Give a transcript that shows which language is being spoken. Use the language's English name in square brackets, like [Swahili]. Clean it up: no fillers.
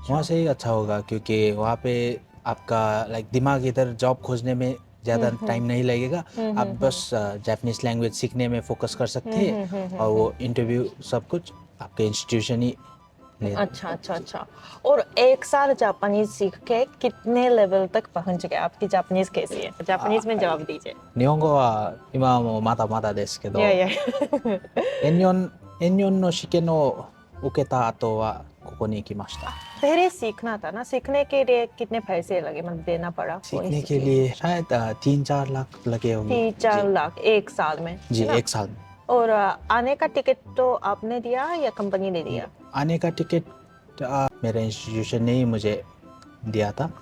[Hindi] वहाँ से ही अच्छा होगा, क्योंकि वहाँ पे आपका लाइक दिमाग इधर जॉब खोजने में ज़्यादा टाइम नहीं लगेगा। आप बस जापानीज लैंग्वेज सीखने में फोकस कर सकते हैं और वो इंटरव्यू सब कुछ आपके इंस्टीट्यूशन ही ले। अच्छा अच्छा अच्छा। और एक साल जापानीज सीख के कितने लेवल तक पहुंच गए? आपकी जापानीज कैसी है? जापानीज में जवाब दीजिए। [Japanese] 日本語は今もまだまだですけど、いやいや N4 の試験を受けた後はここに来ました。 [Hindi] पहले सीखना था ना, सीखने के लिए कितने पैसे लगे, मतलब देना पड़ा? सीखने के लिए शायद 3-4 लाख लगे होंगे। 3-4 लाख एक साल में? जी, है ना? एक साल में। और आने का टिकट तो आपने दिया या कंपनी ने दिया? आने का टिकट मेरे इंस्टीट्यूशन ने ही मुझे दिया था।